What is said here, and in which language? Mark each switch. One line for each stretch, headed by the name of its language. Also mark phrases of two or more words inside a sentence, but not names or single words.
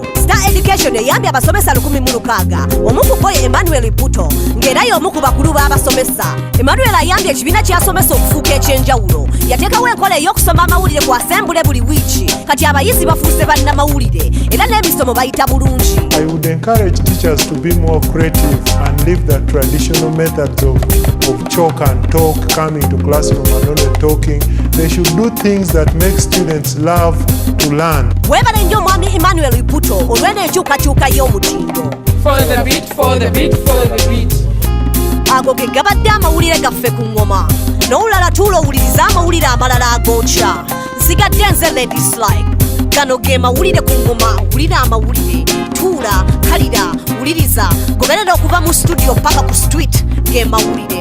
Ganda: Star Education eyambye abasomesa 1,600. Omu ku bo ye Emmanuel Puto ng'era y'omu ku bakulu b'abasomesa. Emmanuel ayambye ekibiina ky'asomesa okufuuka ekyenjawulo yateekawo enkola ey'okusoma amawulire ku asembule buli wiiki kati abayizi bafuuse bannamawulire era n'emisomo bayita bulungi.
English: I would encourage teachers to be more creative and leave the traditional methods of chalk and talk, coming to classroom and only talking. They should do things that make students love to learn.
Ganda: Weebale nnyo omwami Emmanuel Iputo olw'eno enkyukakyuka y'omutindo.
English: Follow the beat, follow the beat, follow the beat.
Ganda: Ago ge gabadde amawulire gaffe ku ngoma n'olulala tuula owuliriza amawulire amalala ag'okya. Nsigadde nze Ladies Like. Gano ge mawulire ku ngoma, wulira amawulire, tuula, kalira, wuliriza, goberera okuva mu studio paka ku street ge mawulire.